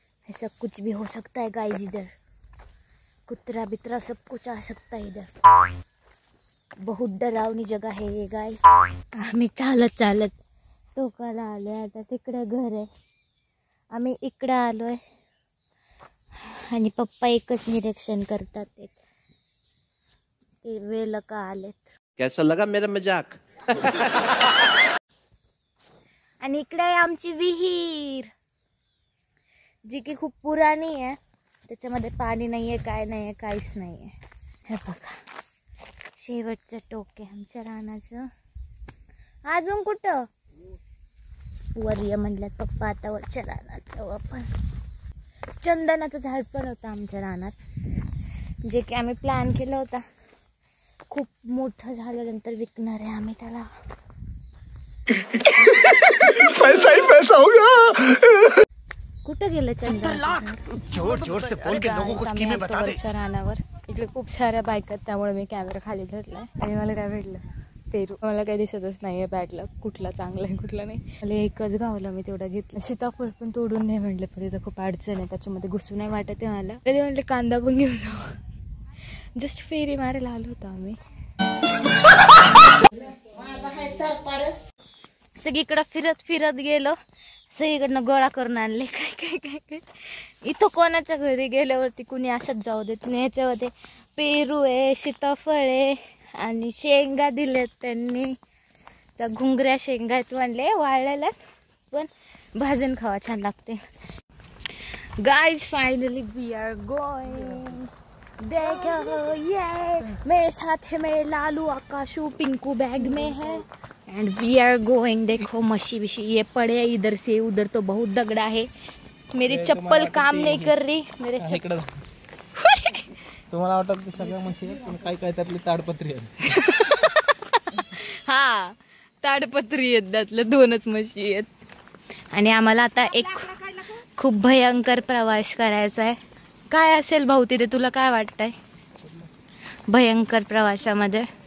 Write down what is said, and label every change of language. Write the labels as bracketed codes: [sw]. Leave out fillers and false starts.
[hi] ऐसा कुछ भी हो सकता है गाइस इधर. कुतरा बितरा सब कुछ आ सकता है इधर. बहुत डरावनी जगह है ये गाइस. [mr] आम्ही चालत टोकाला आलोय. आता तिकडं घर आहे, आम्ही इकडं आलोय. आणि पप्पा एकच निरीक्षण करतात. ते वेळ का आलेत. [hi] कैसा लगा मेरा मजाक? [mr] आणि इकडे आहे आमची विहीर, जी की खूप पुराणी आहे. त्याच्यामध्ये पाणी नाहीये, काय नाहीये, काहीच नाहीये. हे बघा, शेवटचं टोक आहे आमच्या रानाचं. अजून कुठं वर ये म्हणलं पप्पा. आता वरच्या रानात जाऊ आपण. चंदनाचं झाड पण होतं आमच्या रानात, जे की आम्ही प्लॅन केला होता. खूप मोठं झाल्यानंतर विकणार आहे आम्ही त्याला. [hi] पैसा ही पैसा होगा. [mr] कुठं गेलं चंदन? [hi] जोर से बोल के लोगों को स्कीमें बता दे. [mr] रानावर इकडे खूप साऱ्या बाईक आहेत, त्यामुळे मी कॅमेरा खाली धरलाय. आणि मला काय भेटलं? पेरू. मला काही दिसतच नाहीये बॅगला कुठला चांगला आहे कुठला नाही. मला एकच गावला मी तेवढा घेतला. सीताफळ पण तोडून नाही म्हटलं, पण तिथं खूप अडचण आहे, त्याच्यामध्ये घुसू नाही वाटत आहे मला. कधी म्हटलं कांदा पण घेऊन जाऊ. जस्ट फेरी मारायला आलो होतो आम्ही. सगळीकडं फिरत गेलो. सगळीकडनं गोळा करून आणले. काय इथं कोणाच्या घरी गेल्यावरती कुणी असंच जाऊ देत नाही. याच्यामध्ये पेरू आहे, सीताफळ आहे आणि शेंगा दिल्यात त्यांनी. त्या घुंगऱ्या शेंगा आहेत म्हणले, वाळलेल्या, पण भाजून खावा छान लागते. [en] Guys finally we are going. [hi] देखो ये मेरे साथ है, मेरे लालू, आकाशू, पिंकू बैग में है. [en] And we are going. [hi] देखो मशी बिशी ये पड़े इधर से उधर तो बहुत दगड़ा है. मेरी चप्पल काम नहीं कर रही. मेरे [mr] तुम्हाला वाटत सगळ्या म्हशी आहेत पण काय काय त्यातली ताडपत्री आहे. हा ताडपत्री आहेत त्यातल्या 2च म्हशी आहेत. आणि आम्हाला आता एक खूप भयंकर प्रवास करायचा आहे. काय असेल भाऊ तिथे तुला काय वाटतंय भयंकर प्रवासामध्ये?